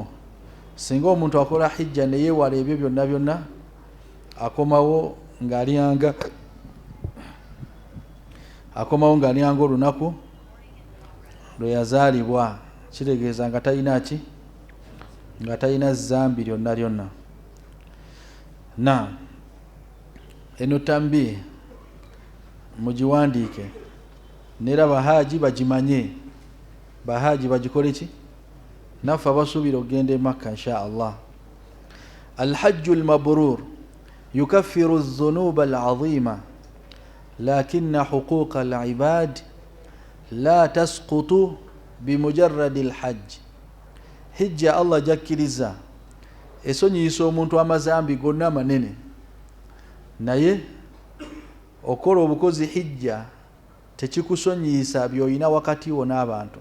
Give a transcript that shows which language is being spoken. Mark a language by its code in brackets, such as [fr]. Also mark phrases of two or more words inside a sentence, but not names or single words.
[lg] Singa omuntu akola hijja ne yeewala ebyo byonna byonna, akomawo ng'aliyanga akomawo ng'aliyanga olunaku lwe yazaalibwa, kitegeeza nga talina ki, nga talina zambi lyonna lyonna. Na eno tambi mugiwandiike nera bahaji bagimanye, bahaji bagikole ki, naffe abasuubira okugenda e Makka [ar] إن شاء الله. الحج المبرور يكفر الذنوب العظيمة لكن حقوق العباد لا تسقط بمجرد الحج. [lg] Hijja Allah jakkiriza esonyiisa omuntu amazambi gonna manene, naye okola obukozi hijja tekikusonyiisa by'olina wakati wo n'abantu.